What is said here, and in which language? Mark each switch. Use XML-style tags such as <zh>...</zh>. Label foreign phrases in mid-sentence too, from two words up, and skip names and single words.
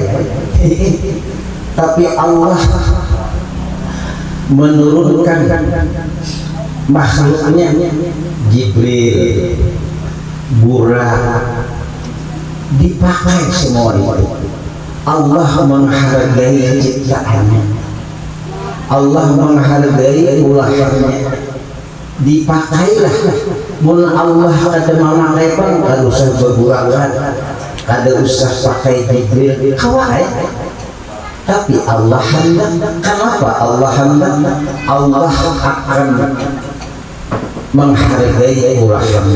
<id>Tapi Allah menurunkan makhluknya, Jibril, Burak, dipakai semua itu. Allah menghargai ciptaannya, Allah menghargai ulahnya, dipakailah.</id> <bjn>Mun Allah ada malaikat kada usah berburangan, kada usah pakai Jibril, kawai.</bjn> <id>Tapi Allah hendak. Kenapa Allah hendak? Allah akan menghargai ulahnya.</id>